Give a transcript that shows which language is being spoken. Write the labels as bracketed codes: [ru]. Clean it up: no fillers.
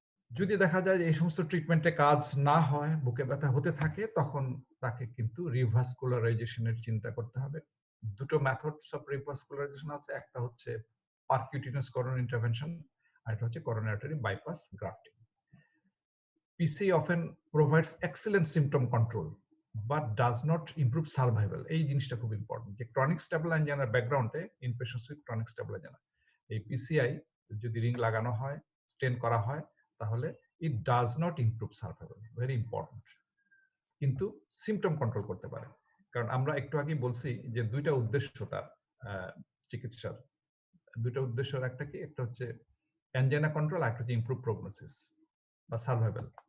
[bn] যদি দেখা যায় যে এই সমস্ত ট্রিটমেন্টে কাজ না হয়, বুকে ব্যথা হতে থাকে, তখন তাকে কিন্তু রিভাস্কুলারাইজেশনের চিন্তা করতে হবে। দুটো মেথডস অফ রিভাস্কুলারাইজেশন আছে, একটা হচ্ছে পারকিউটেনিয়াস করোনারি ইন্টারভেনশন, আর এটা হচ্ছে coronary artery bypass grafting. [en] PC often provides excellent symptom control but does not improve survival. [bn] এই জিনিসটা খুব ইম্পর্টেন্ট, যে ক্রনিক স্টেবল অ্যানজাইনার ব্যাকগ্রাউন্ডে [en] in patients with chronic stable angina [bn] এই পিসিআই যদি রিং লাগানো হয়, স্টেন করা হয়, তাহলে [en] it does not improve survival, [bn] very important, কিন্তু সিমটম কন্ট্রোল করতে পারে। কারণ আমরা একটু আগে বলছি যে দুইটা উদ্দেশ্য তার চিকিৎসার, দুইটা উদ্দেশ্যের একটা কি, একটা হচ্ছে অ্যানজাইনা কন্ট্রোল, আর একটা হচ্ছে ইমপ্রুভ প্রগনোসিস বা সার্ভাইভাল।